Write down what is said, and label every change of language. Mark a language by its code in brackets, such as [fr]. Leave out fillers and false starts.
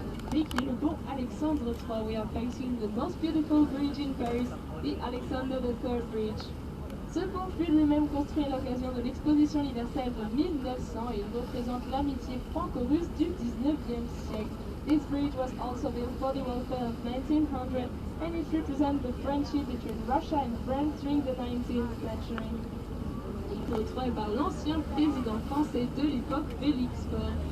[fr] Qui est le pont Alexandre III. [en] We are facing the most beautiful bridge in Paris, the Alexander III Bridge. [fr] Ce pont fut lui-même construit à l'occasion de l'exposition universelle de 1900 et il représente l'amitié franco-russe du 19e siècle. [en] This bridge was also built for the welfare of 1900 and it represents the friendship between Russia and France during the 19th century. [fr] Il fut construit par l'ancien président français de l'époque, Félix Faure.